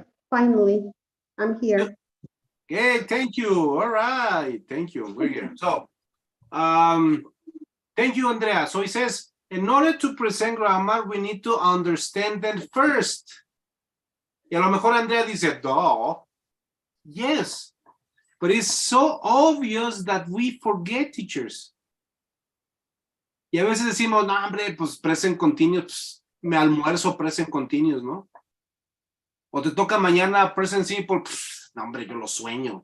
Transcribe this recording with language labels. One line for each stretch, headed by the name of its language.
English: Finally, I'm here. Okay, thank you. All right, thank you. We're here. So, thank you, Andrea. So it says, in order to present grammar, we need to understand them first.
Spanish: Y a lo mejor Andrea dice, duh.
English: Yes, but it's so obvious that we forget, teachers.
Spanish: Y a veces decimos, no, hombre, pues present continuous, pues, me almuerzo present continuous, ¿no? O te toca mañana present simple, pues, no, hombre, yo lo sueño.